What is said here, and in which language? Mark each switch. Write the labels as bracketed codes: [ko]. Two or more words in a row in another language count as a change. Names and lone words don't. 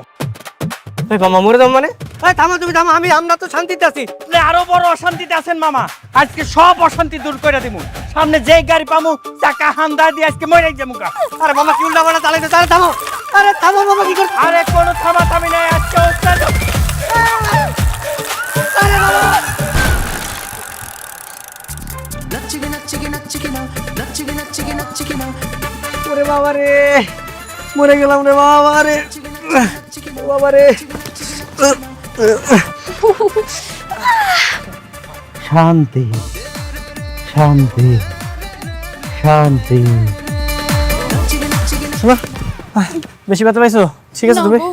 [bn] এই মামা মরে দাম মানে? এই থামো তুমি থামো, আমরা তো শান্তিতে আছি। আরো বড় অশান্তিতে আছেন মামা, আজকে সব অশান্তি দূর করে দিব। সামনে যে গাড়ি পামু চাকা হান্দা দিয়ে আজকে মরে যাবো। আরে মামা কি উল্টা পাল্টা চালাইতে, আরে থামো, আরে থামো মামা, কি করছো? আরে কোনো থামাথামি নাই, আজকে ওস্তাদ। నచ్చిగి నచ్చిగి నచ్చిగి నా నచ్చిగి నచ్చిగి నచ్చిగి నా ওরে বাবা রে, মরে গেলাম রে বাবা রে, বাবা রে। শান্তি শান্তি শান্তি। বেশি ব্যথা পাইছো? ঠিক আছে তুমি?